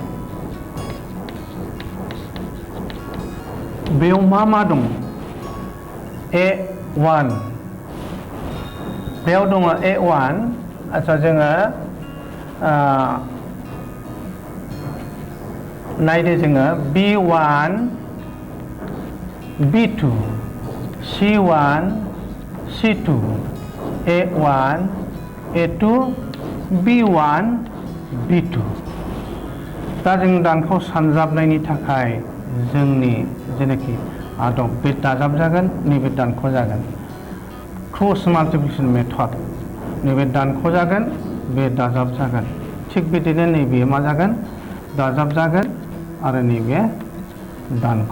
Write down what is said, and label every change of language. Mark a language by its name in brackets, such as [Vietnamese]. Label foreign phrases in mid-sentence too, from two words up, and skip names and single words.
[Bodo] बेयाव मा दं a1 बेयाव दङ a1 आच्छा जोङो नायदो जोङो b1 b2 c1 c2 a1 a2 b1 b2 दा जों दानखाव सानजाबनायनि थाखाय जोंनि जेनाखि आदब बे दाजाब जागोन नैबे दानख' जागोन [English] cross multiplication method [Bodo] नैबे दानख' जागोन बे दाजाब जागोन थिग बिदिनो नैबे मा जागोन दाजाब जागोन आरो नैबे दानख'